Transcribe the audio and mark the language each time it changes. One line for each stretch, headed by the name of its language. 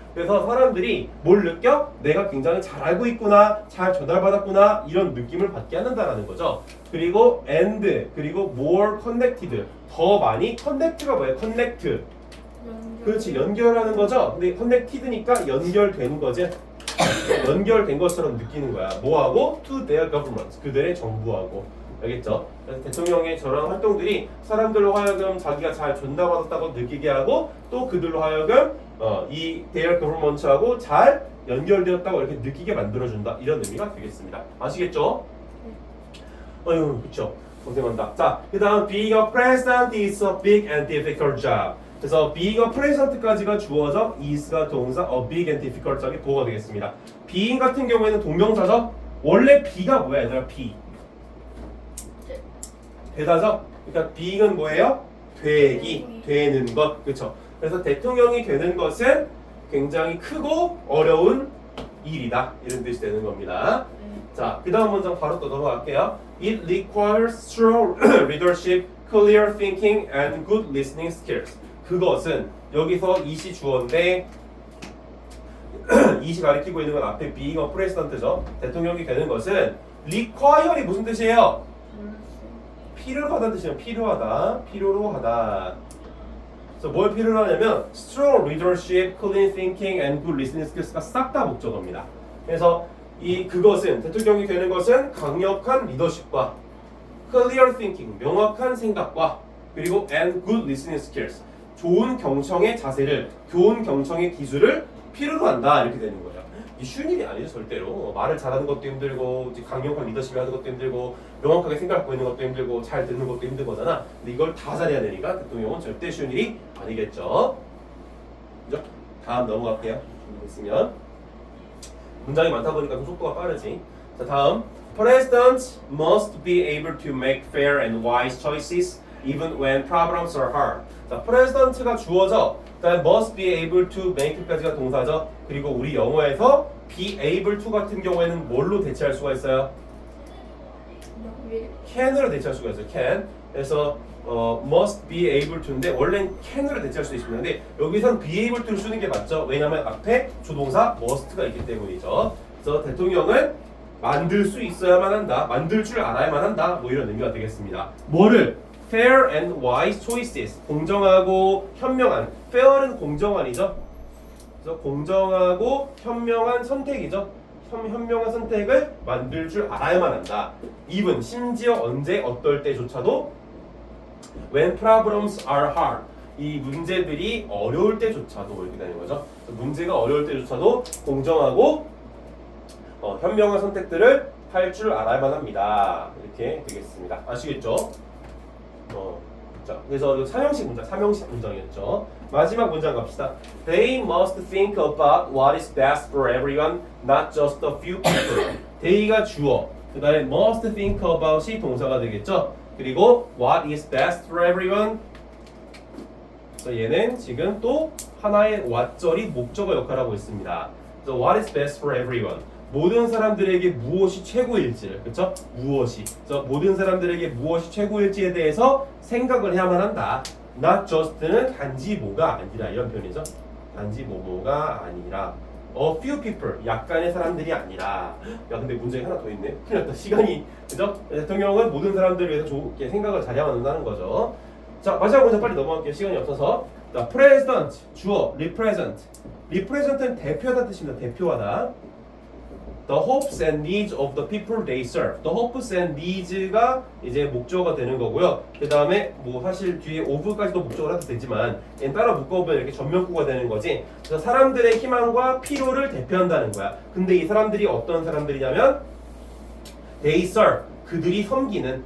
Korean: 그래서 사람들이 뭘 느껴? 내가 굉장히 잘 알고 있구나, 잘 전달받았구나 이런 느낌을 받게 한다라는 거죠. 그리고 and 그리고
English: more connected
Korean: 더 많이 connect가 뭐예요? connect 그렇지 연결하는 거죠. 근데 connected니까 연결되는 거지. 연결된 것처럼 느끼는 거야. 뭐하고?
English: to their government
Korean: 그들의 정부하고. 알겠죠? 그래서 대통령의 저런 활동들이 사람들로 하여금 자기가 잘 전달받았다고 느끼게 하고 또 그들로 하여금 이
English: their government
Korean: 하고 잘 연결되었다고 이렇게 느끼게 만들어준다 이런 의미가 되겠습니다. 아시겠죠? 그쵸? 고생한다. 자, 그 다음
English: being a president is a big and difficult job.
Korean: 그래서
English: being a president
Korean: 까지가 주어져 is가 동사 a big and difficult job이 보어가 되겠습니다. being 같은 경우에는 동명사죠? 원래 be가 뭐야 얘들아? be 되다죠? 그러니까 being은 뭐예요? 되기, 되는 것, 그렇죠? 그래서 대통령이 되는 것은 굉장히 크고 어려운 일이다 이런 뜻이 되는 겁니다. 자, 그 다음 문장 바로 또 넘어갈게요.
English: It requires strong leadership, clear thinking, and good listening skills.
Korean: 그것은 여기서 it이 주어인데 it이 가리키고 있는 건 앞에
English: being a president
Korean: 죠. 대통령이 되는 것은 require이 무슨 뜻이에요? 필요로 하다는 뜻이에요. 필요하다, 필요로 하다. 그래서 뭘 필요로 하냐면
English: strong leadership, clean thinking, and good listening skills
Korean: 가 싹 다 목적어입니다. 그래서 그것은 대통령이 되는 것은 강력한 리더십과 clear thinking, 명확한 생각과 그리고
English: and good listening skills,
Korean: 좋은 경청의 자세를, 좋은 경청의 기술을 필요로 한다 이렇게 되는 거예요. 이 쉬운 일이 아니죠 절대로. 말을 잘하는 것도 힘들고 강력한 리더십을 하는 것도 힘들고 명확하게 생각하고 있는 것도 힘들고 잘 듣는 것도 힘든 거잖아. 근데 이걸 다 잘해야 되니까 대통령은 절대 쉬운 일이 아니겠죠. 그죠? 다음 넘어갈게요. 준비됐으면. 문장이 많다 보니까 좀 속도가 빠르지. 자, 다음.
English: Presidents must be able to make fair and wise choices even when problems are hard.
Korean: 자, president가 주어져. 그다음 must be able to make까지가 동사죠. 그리고 우리 영어에서 be able to 같은 경우에는 뭘로 대체할 수가 있어요? can으로 대체할 수가 있어요. can. 그래서 must be able to인데 원래는 can으로 대체할 수 있습니다. 근데 여기선 be able to를 쓰는 게 맞죠. 왜냐하면 앞에 조동사 must가 있기 때문이죠. 그래서 대통령은 만들 수 있어야만 한다. 만들 줄 알아야만 한다. 뭐 이런 의미가 되겠습니다. 뭐를?
English: fair and wise choices.
Korean: 공정하고 현명한. fair는 공정한이죠. 그래서 공정하고 현명한 선택이죠. 현명한 선택을 만들 줄 알아야만 한다.
English: even
Korean: 심지어 언제 어떨 때조차도
English: when problems are hard.
Korean: 이 문제들이 어려울 때조차도 이렇게 되는 거죠. 문제가 어려울 때조차도 공정하고 현명한 선택들을 할 줄 알아야만 합니다. 이렇게 되겠습니다. 아시겠죠? 자, 그래서 삼형식 문장이었죠. 마지막 문장 갑시다.
English: They must think about what is best for everyone, not just a few people.
Korean: They가 주어. 그 다음에
English: must think about이 동사가 되겠죠. 그리고 what is best for everyone.
Korean: 그래서 얘는 지금 또 하나의 what절이 목적어 역할을 하고 있습니다.
English: 그래서 what is best for everyone.
Korean: 모든 사람들에게 무엇이 최고일지, 그렇죠? 무엇이. 그래서 모든 사람들에게 무엇이 최고일지에 대해서 생각을 해야만 한다. Not just는 단지 뭐가 아니라 이런 표현이죠. 단지 뭐가 아니라.
English: A few people,
Korean: 약간의 사람들이 아니라. 야, 근데 문제가 하나 더 있네. 큰일 났다. 시간이, 그죠? 대통령은 모든 사람들을 위해서 좋게 생각을 잘해야만 한다는 거죠. 자, 마지막 문제 빨리 넘어갈게요. 시간이 없어서. 자, president, 주어, represent. represent는 대표하다는 뜻입니다. 대표하다.
English: The hopes and needs of the people they serve. The hopes and needs
Korean: 가 이제 목적어가 되는 거고요. 그 다음에 뭐 사실 뒤에 of까지도 목적어를 해도 되지만 얘는 따라 묶어보면 이렇게 전면구가 되는 거지. 그래서 사람들의 희망과 필요를 대표한다는 거야. 근데 이 사람들이 어떤 사람들이냐면
English: they serve.
Korean: 그들이 섬기는.